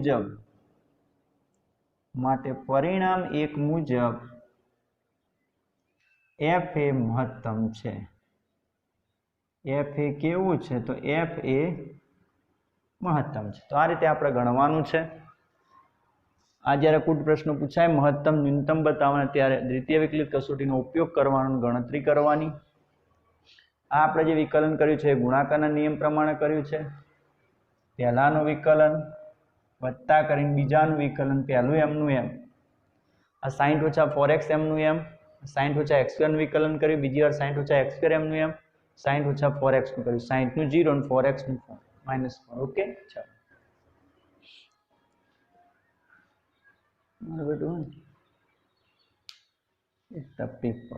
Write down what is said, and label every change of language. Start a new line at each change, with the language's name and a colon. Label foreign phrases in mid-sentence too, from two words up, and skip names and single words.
Gujarati: મુજબ એફ એ મહત્તમ છે એફ એ કેવું છે તો એફ એ મહત્તમ છે તો આ રીતે આપણે ગણવાનું છે આ જ્યારે કૂટ પ્રશ્ન પૂછાય મહત્તમ ન્યૂનતમ બતાવવાના ત્યારે દ્વિતીય વિકલિત કસોટીનો ઉપયોગ કરવાનો ગણતરી કરવાની આ આપણે જે વિકલન કર્યું છે ગુણાકારના નિયમ પ્રમાણે કર્યું છે પહેલાનું વિકલન વત્તા કરીને બીજાનું વિકલન પહેલું એમનું એમ આ 60 ઓછા 4x એમનું એમ 60 ઓછા x2 વિકલન કર્યું બીજી વાર 60 ઓછા x2 એમનું એમ 60 ઓછા 4x નું કર્યું 60 નું 0 અને 4x નું -4 ઓકે ચાલો મારું બેટું એક તકલીફ પડે